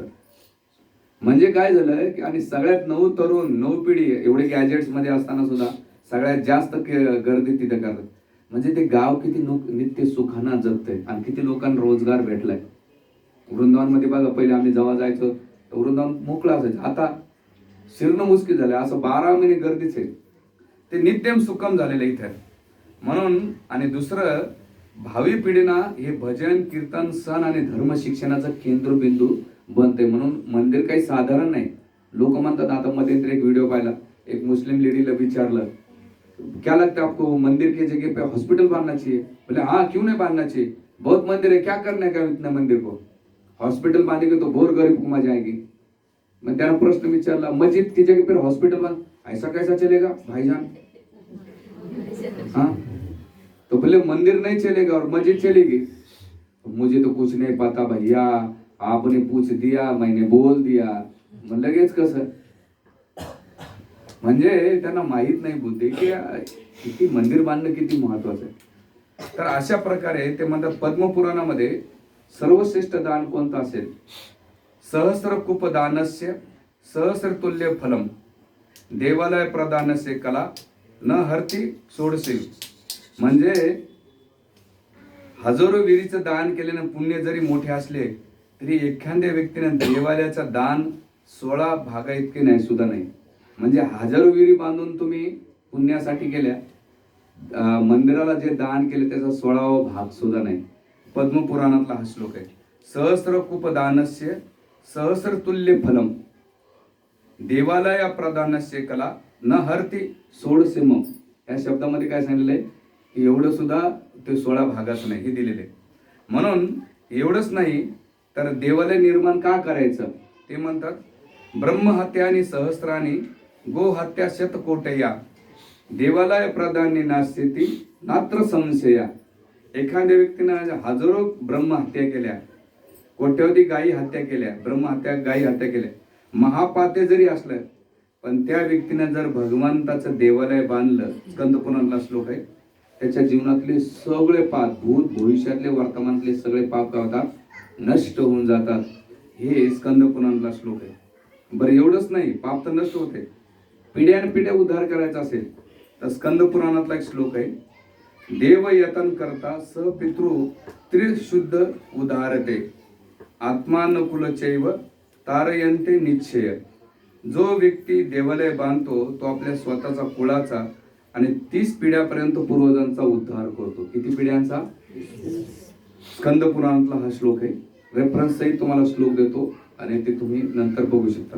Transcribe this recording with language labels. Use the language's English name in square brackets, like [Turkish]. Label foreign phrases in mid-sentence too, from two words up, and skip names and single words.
[Marathi] म्हणजे काय झालं, आणि सगळ्यात नऊ तरुण, नऊ पिढी एवढे गॅजेट्स मध्ये असताना सुद्धा सगळ्यात जास्त गर्दी तिथे करतात. म्हणजे ते गाव किती नित्य सुखानं जगतंय आणि किती लोकांना रोजगार भेटलाय. वृंदावन मध्ये बघा, पहिले आम्ही जेव्हा जायचो तर वृंदावन मोकळं असायचं, आता शिरणं मुश्किल झालं. असं 12 महिने गर्दीच आहे. ते [Sanskrit] नित्यम सुखम [Marathi] झालेलं इथे म्हणून. आणि दुसरं, भावी पिढीना हे भजन, कीर्तन, सण आणि धर्म शिक्षणाचं केंद्रबिंदू बनते. म्हणून मंदिर काही साधारण नाही. लोक म्हणतात, आता मध्यंतरी एक व्हिडिओ पाहिला, एक मुस्लिम लेडीला विचारलं, [Hindi] क्या लगता है आपको, मंदिर की जगह पे हॉस्पिटल बांधना चाहिए? बोले हाँ, क्यों नहीं बांधना चाहिए, बहुत मंदिर है, क्या करने का इतना मंदिर को, हॉस्पिटल बांधेंगे तो बहुत गरीब को मजा आएगी. [Marathi] मग त्यानं प्रश्न विचारला, [Hindi] मस्जिद की जगह फिर हॉस्पिटल बन, ऐसा कैसा चलेगा भाईजान? हाँ, तो बोले मंदिर नहीं चलेगा और मस्जिद चलेगी। मुझे तो कुछ नहीं पता भैया, आपने पूछ दिया मैंने बोल दिया। [Marathi] मग लगेच कसं, म्हणजे त्यांना माहित नाही बुद्धी की किती मंदिर बांधणं किती महत्वाचं आहे। तर अशा प्रकारे ते म्हणतात पद्मपुराणामध्ये सर्वश्रेष्ठ दान कोणतं असेल? [Sanskrit] सहस्र कूप दानस्य सहस्रतुल्य फलम देवालय प्रदानस्य कला न हरती सोडसे। [Marathi] म्हणजे हजारो विहिरीचं दान केल्यानं पुण्य जरी मोठे असले तरी एखाद्या व्यक्तीने देवालयाचं दान 16 भागा इतके नाही सुद्धा नाही। म्हणजे हजारो विहिरी बांधून तुम्ही पुण्यासाठी केल्या, मंदिराला जे दान केले त्याचा 16वा भाग सुद्धा नाही। पद्मपुराणातला हा श्लोक आहे। [Sanskrit] सहस्र कूप दानस्य सहस्रतुल्य फलम देवालय प्रदानस्य कला न हरती सोडसिम। [Marathi] या शब्दामध्ये काय सांगितलेलं आहे की एवढं सुद्धा ते 16 भागाचं नाही हे दिलेले आहे। म्हणून एवढंच नाही तर देवालय निर्माण का करायचं ते म्हणतात, [Sanskrit] ब्रह्महत्यानी सहस्रानी गोहत्या शतकोटया देवालय प्रदानी नास्यती नात्र संशया। [Marathi] एखाद्या व्यक्तीनं हजारो ब्रह्महत्या केल्या, कोट्यवधी गायी हत्या केल्या, ब्रह्महत्या गायी हत्या केल्या, महापाते जरी असलं पण त्या व्यक्तीनं जर भगवंताचं देवालय बांधलं, स्कंदपुराणातला श्लोक आहे, त्याच्या जीवनातले सगळे पाप, भूत भविष्यातले वर्तमानातले सगळे पाप काय होतात, नष्ट होऊन जातात। हे स्कंदपुराणातला श्लोक आहे। बरं एवढंच नाही, पाप तर नष्ट होते, पिढ्यान पिढ्या उद्धार करायचा असेल तर स्कंदपुराणातला एक श्लोक आहे, [Sanskrit] देव यतन करता स पितृ त्रिशुद्ध उदाहरते आत्मानुकूल चैव तारयंते निश्चय। [Marathi] जो व्यक्ती देवालय बांधतो तो आपल्या स्वतःचा कुळाचा आणि 30 पिढ्यापर्यंत पूर्वजांचा उद्धार करतो। किती पिढ्यांचा? स्कंदपुराणातला हा श्लोक आहे। रेफरन्स सहित तुम्हाला श्लोक देतो आणि ते तुम्ही नंतर बघू शकता।